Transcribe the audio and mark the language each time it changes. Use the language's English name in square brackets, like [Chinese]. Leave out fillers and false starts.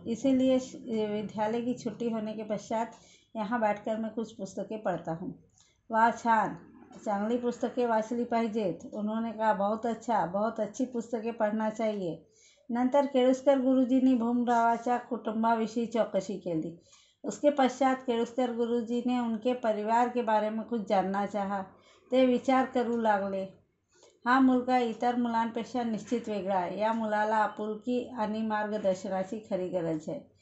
[Hindi] इसीलिए विद्यालय की छुट्टी होने के पश्चात यहाँ बैठकर मैं कुछ पुस्तकें पढ़ता हूँ। [Marathi] वाह, छान, चांगली पुस्तकें वाचली पाहिजेत। [Hindi] उन्होंने कहा, बहुत अच्छा, बहुत अच्छी पुस्तकें पढ़ना चाहिए। [Marathi] नंतर केळुस्कर गुरुजींनी भीमरावाच्या कुटुंबाविषयी चौकशी केली। [Hindi] उसके पश्चात केळुस्कर गुरुजी ने उनके परिवार के बारे में कुछ जानना चाहा। [Marathi] ते विचार करू लागले, हा मुलगा इतर मुलांपेक्षा निश्चित वेगळा आहे। या मुलाला आपुलकी आणि मार्गदर्शनाची खरी गरज है।